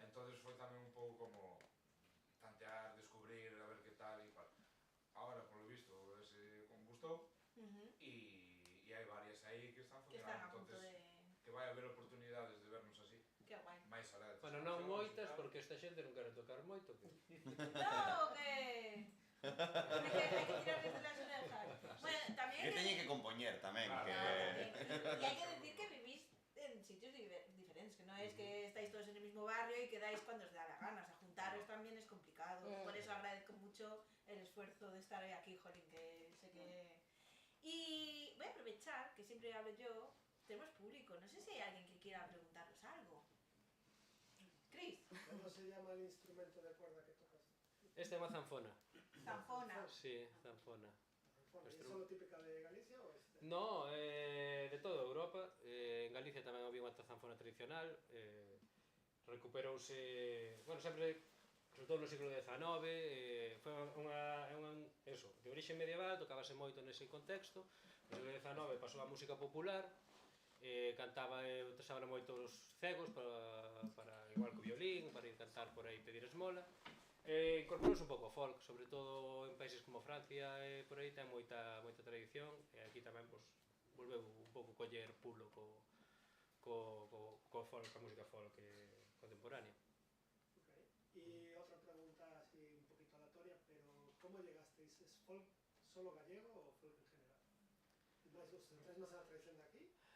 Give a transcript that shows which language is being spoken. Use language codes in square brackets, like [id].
[gl] Entonces foi tamén un pouco como tantear, descubrir, a ver que tal e tal. [es] Ahora, por lo visto, [gl] ese gustou e hai varias aí que están Que están a funcionando. punto Entonces, de... que vai haber oportunidades de vernos así, [es] Qué guay. [gl] máis alá de Bueno, non moitas, porque esta xente non quere tocar moito. Que... [es] No, que... Hay que tirar desde las orejas. Bueno, también [gl] Que teñen que compoñer tamén, Claro, que... [es] Y hay que decir que vivís en sitios diferentes, que no es que estáis todos en el mismo barrio y quedáis cuando os da la gana, o sea, juntaros también es complicado. Por eso agradezco mucho el esfuerzo de estar hoy aquí, jolín, que sé que... Y voy a aprovechar, que siempre hablo yo, tenemos público, no sé si hay alguien que quiera preguntaros algo. Chris, ¿Cómo se llama el instrumento de cuerda que tocas? [gl] Esta é unha zanfona. Zanfona. Sí, zanfona. [es] ¿Es solo típica de Galicia o es de... No, de toda Europa. [gl] En Galicia tamén había unha zanfona tradicional. Recuperouse, bueno, sempre, sobre todo no século XIX, foi eso, de orixe medieval, tocábase moito nese contexto. No século XIX pasou a música popular, cantaba e usaban moito os cegos para igual que o violín, para ir cantar por aí pedir esmola. Incorporouse un pouco ao folk, sobre todo en países como Francia e por aí ten moita tradición, e aquí tamén pues, volveu un pouco coller pulo co folk, a música folk contemporánea. [en] Okay. [es] Y otra pregunta así un poquito aleatoria, pero ¿cómo llegasteis? ¿Es folk solo gallego o folk en general? ¿Os centráis más en la tradición de aquí?